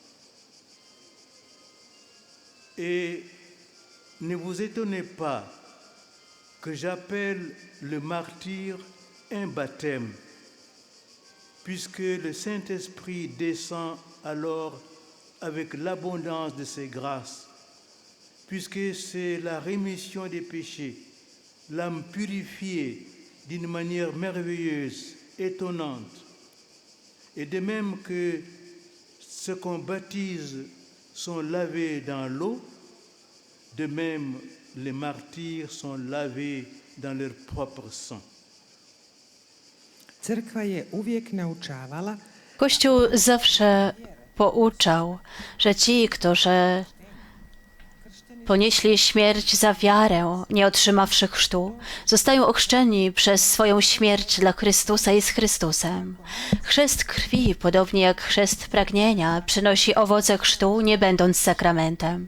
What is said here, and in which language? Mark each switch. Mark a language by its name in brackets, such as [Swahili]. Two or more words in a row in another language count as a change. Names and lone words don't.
[French] Et ne vous étonnez pas que j'appelle le martyre un baptême, puisque le Saint-Esprit descend alors avec l'abondance de ses grâces, puisque c'est la rémission des péchés, l'âme purifiée d'une manière merveilleuse, étonnante. Et de même que ceux qu'on baptise sont lavés dans l'eau, de même les martyrs sont lavés dans leur propre sang. [Croatian] Crkva je uvijek naučavala [Polish] Kościół zawsze pouczał, że ci, którzy ponieśli śmierć za wiarę, nie otrzymawszy chrztu, zostają ochrzczeni przez swoją śmierć dla Chrystusa i z Chrystusem. Chrzest krwi, podobnie jak chrzest pragnienia, przynosi owoce chrztu, nie będąc sakramentem.